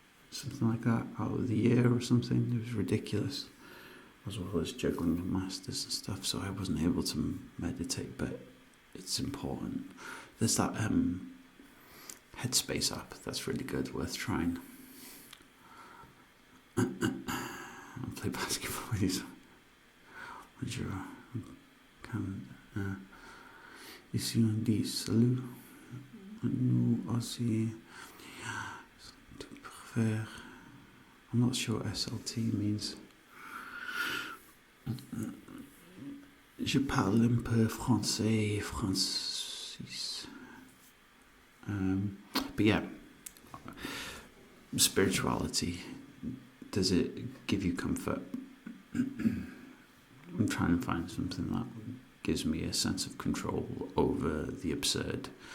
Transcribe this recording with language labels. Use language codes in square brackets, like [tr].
[en] Something like that out of the year or something. It was ridiculous, as well as juggling the masters and stuff, so I wasn't able to meditate, but it's important. There's that Headspace app that's really good, worth trying. I'll play basketball with you. What's your [fr] ici on dit salut, nous aussi. [en] I'm not sure what SLT means. [fr] Je parle un peu français, Francis. [en] But yeah, spirituality, does it give you comfort? I'm trying to find something that gives me a sense of control over the absurd.